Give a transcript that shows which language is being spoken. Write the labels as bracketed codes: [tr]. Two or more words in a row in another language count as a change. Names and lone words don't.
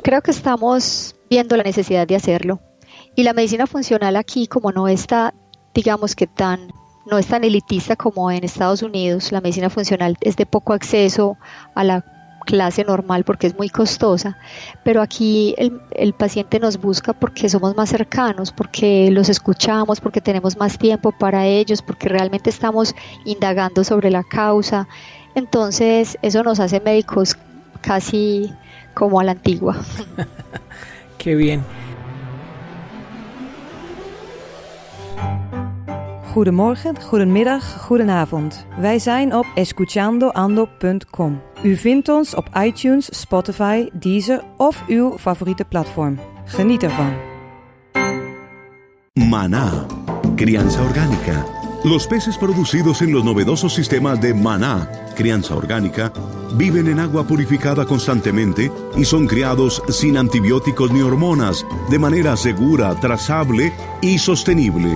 [es] Creo que estamos viendo la necesidad de hacerlo, y la medicina funcional aquí, como no está, digamos que no es tan elitista como en Estados Unidos, la medicina funcional es de poco acceso a la clase normal porque es muy costosa, pero aquí el paciente nos busca porque somos más cercanos, porque los escuchamos, porque tenemos más tiempo para ellos, porque realmente estamos indagando sobre la causa. Entonces eso nos hace médicos casi como a la antigua. Qué bien. [nl] Goedemorgen, goedemiddag, goedenavond. Wij zijn op escuchandoando.com. U vindt ons op iTunes, Spotify, Deezer of uw favoriete platform. Geniet ervan. [es] Maná, crianza orgánica. Los peces producidos en los novedosos sistemas de Maná, crianza orgánica, viven en agua purificada constantemente y son criados sin antibióticos ni hormonas, de manera segura, trazable y sostenible.